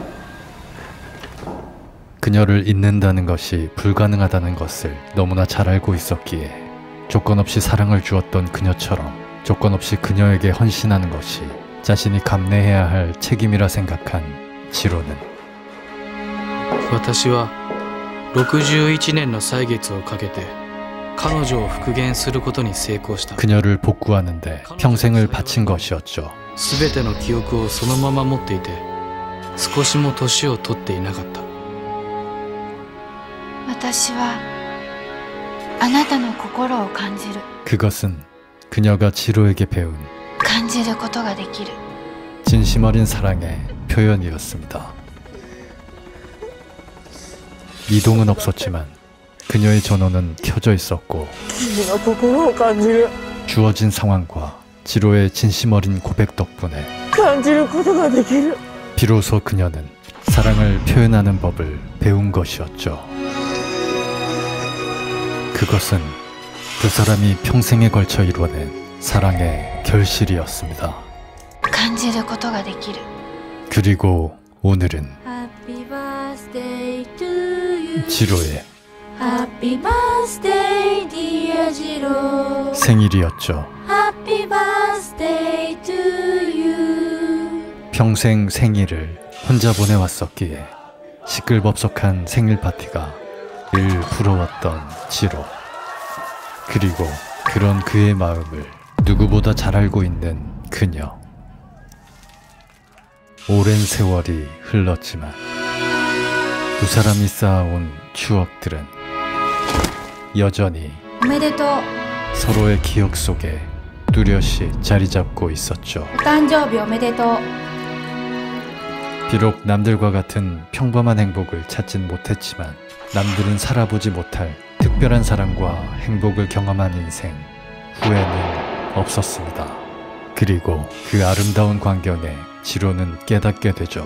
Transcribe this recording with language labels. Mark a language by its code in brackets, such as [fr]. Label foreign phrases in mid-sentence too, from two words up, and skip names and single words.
[ko] 그녀를 잊는다는 것이 불가능하다는 것을 너무나 잘 알고 있었기에 조건 없이 사랑을 주었던 그녀처럼 조건 없이 그녀에게 헌신하는 것이 자신이 감내해야 할 책임이라 생각한 지로는 [ja] 私は61年の歳月をかけて彼女を復元することに成功した。 [ko] 그녀를 복구하는데 평생을 바친 것이었죠. [ja] すべての記憶をそのまま持っていて少しも年を取っていなかった。私はあなたの心を感じる [ko] 그것은 그녀가 지로에게 배운 [ja] 感じることができる [ko] 진심 어린 사랑의 표현이었습니다. 이동은 없었지만 그녀의 전원은 켜져 있었고 주어진 상황과 지로의 진심 어린 고백 덕분에 비로소 그녀는 사랑을 표현하는 법을 배운 것이었죠. 그것은 두 사람이 평생에 걸쳐 이뤄낸 사랑의 결실이었습니다. [ja] 感じることができる [ko] 그리고 오늘은 [en] Happy birthday to you [ko] 지로의 [en] Happy birthday dear 지로 [ko] 생일이었죠. [en] Happy birthday to you [ko] 평생 생일을 혼자 보내왔었기에 시끌벅적한 생일 파티가 늘 부러웠던 지로. 그리고 그런 그의 마음을 누구보다 잘 알고 있는 그녀. 오랜 세월이 흘렀지만 두 사람이 쌓아온 추억들은 여전히 [ja] おめでとう [ko] 서로의 기억 속에 뚜렷이 자리 잡고 있었죠. [ja] お誕生日おめでとう [ko] 비록 남들과 같은 평범한 행복을 찾진 못했지만 남들은 살아보지 못할 특별한 사랑과 행복을 경험한 인생 후회는 없었습니다. 그리고 그 아름다운 광경에 지로는 깨닫게 되죠.